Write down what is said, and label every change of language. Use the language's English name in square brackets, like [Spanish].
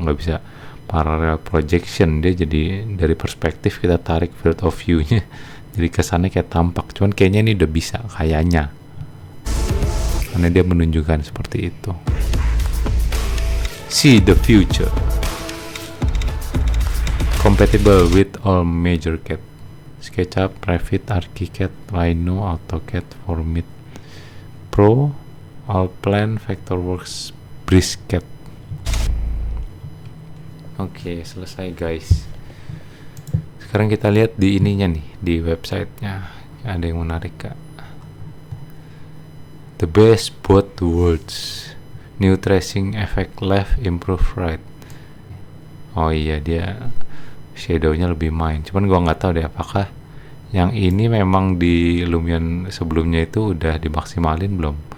[Indonesian] Nggak bisa parallel projection, dia jadi dari perspektif kita tarik field of view-nya jadi kesannya kayak tampak, cuman kayaknya ini udah bisa kayaknya karena dia menunjukkan seperti itu. [English] See the future. Compatible with all major CAD. SketchUp, Revit, ArchiCAD, Rhino, AutoCAD, Formit, Pro, Allplan, Vectorworks, BricsCAD. [Indonesian] Oke, selesai guys. Sekarang kita lihat di ininya nih, di websitenya. Ada yang menarik kak? [English] The best both worlds. New tracing effect left, improve right. [Indonesian] Oh iya, dia shadownya lebih main. Cuman gua nggak tahu deh apakah yang ini memang di Lumion sebelumnya itu udah dimaksimalin belum?